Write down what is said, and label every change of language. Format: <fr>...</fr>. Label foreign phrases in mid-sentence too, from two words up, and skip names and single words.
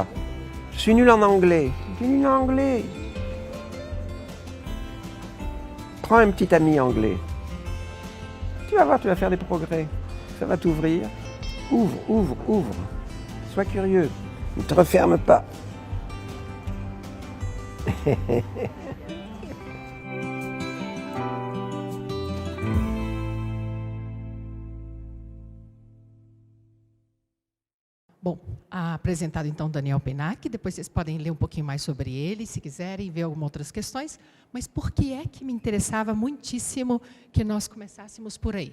<fr>Je suis nul en anglais. Je suis nul en anglais. Prends un petit ami anglais. Tu vas voir, tu vas faire des progrès. Ça va t'ouvrir. Ouvre, ouvre, ouvre. Sois curieux. Ne te referme pas.</fr> <pt>Bom, apresentado então Daniel Pennac, depois vocês podem ler um pouquinho mais sobre ele, se quiserem, ver algumas outras questões, mas por que é que me interessava muitíssimo que nós começássemos por aí?</pt>